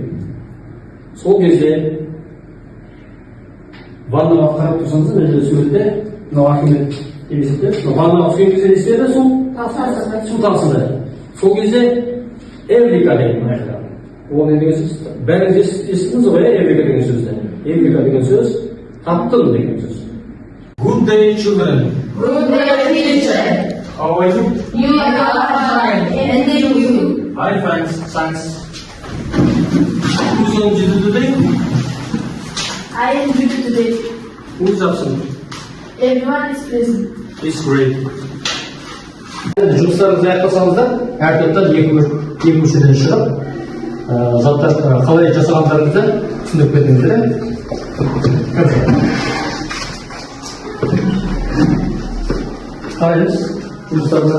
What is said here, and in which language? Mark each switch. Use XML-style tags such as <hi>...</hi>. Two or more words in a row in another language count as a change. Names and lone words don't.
<kk>Сол кезде ваннаға қарап тұрсаңыз, мына суретте мынау Архимед емесінде, ваннаға түскен кезде не істеді? Су тасыды. Сол кезде Эврика деген айтылған. Ол не деген сөз? Бәріңіз естідіңіз ғой, Эврика деген сөзді. Эврика деген сөз таптым деген сөз.</kk> <en>Good day, children. Good day, teacher. How are you? You are fine. And you. Hi, thanks. Who's on duty today? I am duty today. Who's absent? Everyone is present. It's great.</en> <kk>Жұмыстарыңызды аяқтасаңыздар, әр топтан екі мүшеден шығып, заттар қалай жасағандарыңызды түсіндіріп кетіңіздер. Қараймыз жұмыстарына.</kk>